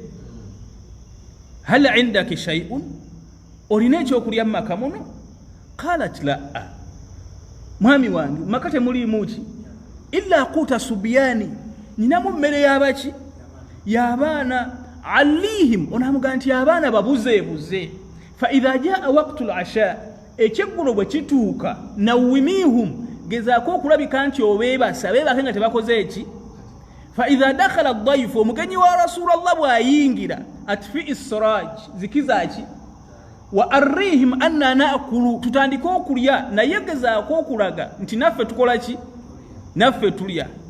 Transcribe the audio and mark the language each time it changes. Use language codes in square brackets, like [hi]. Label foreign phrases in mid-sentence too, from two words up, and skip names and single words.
[ar] هل عندك شيء [lg] olina ekyokulya mu maka muno? [ar] قالت لا [lg] mwami wange maka temuliimu ki [ar] إلا قوت صبياني [lg] ninamu mmere y'abaki y'abaana. Alihim onamugamba nti abaana babuzeebuze. [ar] فإذا جاء وقت العشاء [lg] ekyeggulo bwe kituuka nawimihum gezaako okulabika nti obeebasa beebake nga tebakoze eki. [ar] فإذا دخل الضيف [lg] omugenyi wa Rasulallah bw'ayingira [ar] أطفئي السراج [lg] zikizaaki. [ar] وأريهم أنا نأكل [lg] tutandika okulya naye gezaako okulaga nti naffe tukola ki naffe tulya.